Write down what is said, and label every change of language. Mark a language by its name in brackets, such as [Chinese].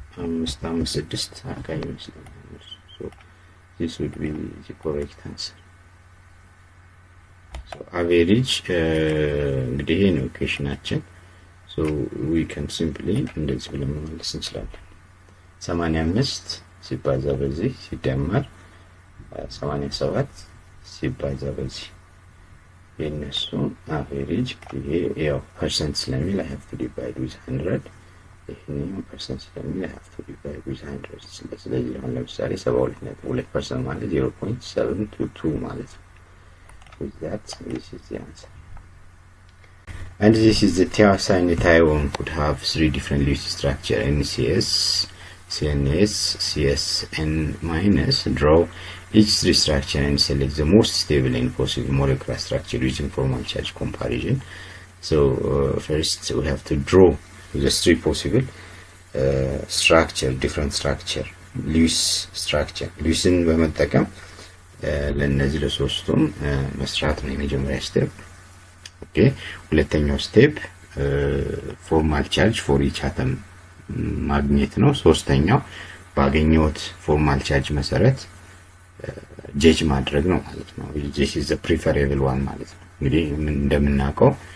[English] 85.56 [Amharic] አካባቢ ይመስለኛል። [English] So this would be the correct answer. [Amharic] So average እንግዲህ ይሄ ነው ኢኩዌሽናችን። [English] So we can simply [Amharic] እንደዚህ ብለን መመለስ እንችላለን። 85 ሲባዛ በዚህ ሲደመር 87 ሲባዛ በዚህ የነሱ አቨሬጅ ይሄ ያው ፐርሰንት ስለሚል [English] I have to divide with 100 [Amharic] ይሄኛው ፐርሰንት ስለሚል I have to divide with 100 ስለዚህ አሁን ለምሳሌ 72.2% ማለት 0.722 ማለት ነው። [English] With that this is the answer. And this is the thiazide cation could have three different Lewis structure, NCS, CNS, CSN minus. Draw each three structure and select the most stable and possible molecular structure using formal charge comparison. So first we have to draw the three possible structure, different structure, Lewis structure. [Amharic] Lewisን በመጠቀም ለነዚህ ለሶስቱም መስራት ነው የመጀመሪያ ስቴፕ። ኦኬ ሁለተኛው ስቴፕ ፎርማል ቻርጅ ፎር ኢች አተም ማግኘት ነው። ሶስተኛው ባገኘሁት ፎርማል ቻርጅ መሰረት ጄጅ ማድረግ ነው ማለት ነው። [English] this is the preferable one [Amharic] ማለት ነው። እንግዲህ እንደምናውቀው